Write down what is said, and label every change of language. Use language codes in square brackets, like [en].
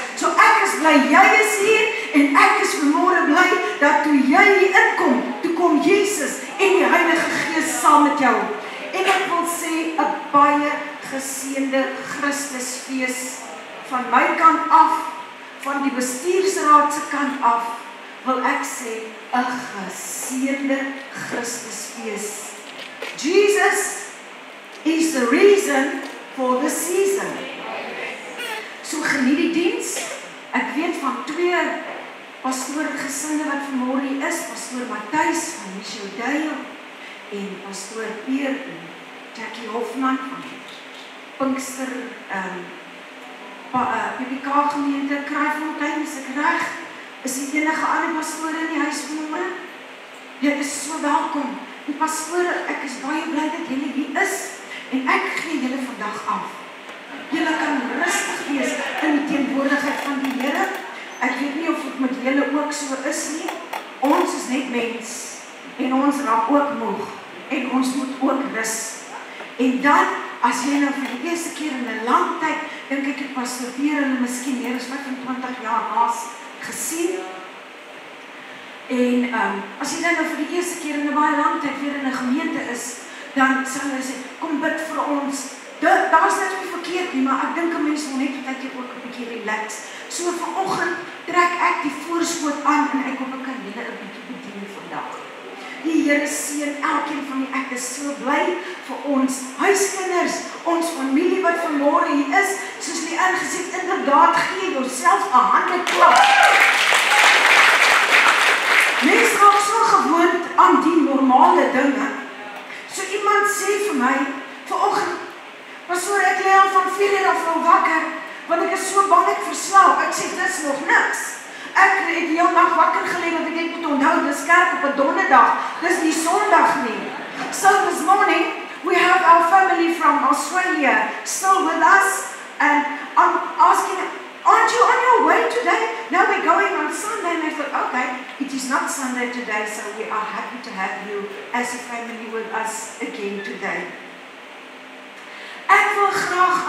[af] So ek is bly jy is hier en ek is vanmôre bly dat toe jy hier inkom, toe kom Jesus en die Heilige Gees saam met jou. En ek wil sê 'n baie geseënde Christusfees van my kant af, van die bestuursraad se kant af, wil ek sê 'n geseënde Christusfees. [en] Jesus is the reason for the season. [af] So geniet die diens. Ek weet van 2 pastoorgesinne wat vanmôre hier is, pastoor Matthys van Michelle Dale en pastoor Peer en Jackie Hofman van Pinkster PPK gemeente Kraaifontein, is ek reg? Is die enige ander pastoor in die huis vanmôre? Jy is so welkom. Die pastoor, ek is baie bly dat julle hier is en ek gee julle vandag af. Julle kan rustig wees in die teenwoordigheid van die Here. Ek weet nie of dit met julle ook so is nie. Ons is net mens en ons raak ook moeg en ons moet ook rus. En dan, as jy nou vir die eerste keer in 'n lang tyd, dink ek het pastoor Peer hulle miskien meer as 25 jaar laas gesien. En as jy nou vir die eerste keer in 'n baie lang tyd weer in 'n gemeente is, dan sal hulle sê, kom bid vir ons. Daar's net nie verkeerd nie, maar ek dink 'n mens wil net partykeer ook 'n bietjie relax. So vanoggend trek ek die voorskoot aan en ek hoop ek kan julle 'n bietjie bedien vandag. Die Here seën elkeen van julle. Ek is so bly vir ons huiskinders, ons familie wat vanmôre hier is. Soos die ingesê, inderdaad gee jouself 'n handeklap. Mens raak so gewoond aan die normale dinge. So iemand sê vir my, vanoggend, pastoor, ek lê al van 4 uur af al wakker, want ek is so bang ek verslaap. Ek sê, dis nog niks. Ek het die hele nag wakker gelê, want ek net moet onthou, dis kerk op 'n donderdag, dis nie Sondag nie. [en] So this morning, we have our family from Australia still with us, and I'm asking, aren't you on your way today? No, we're going on Sunday. And I thought, okay, it is not Sunday today, so we are happy to have you as a family with us again today. [af] Ek wil graag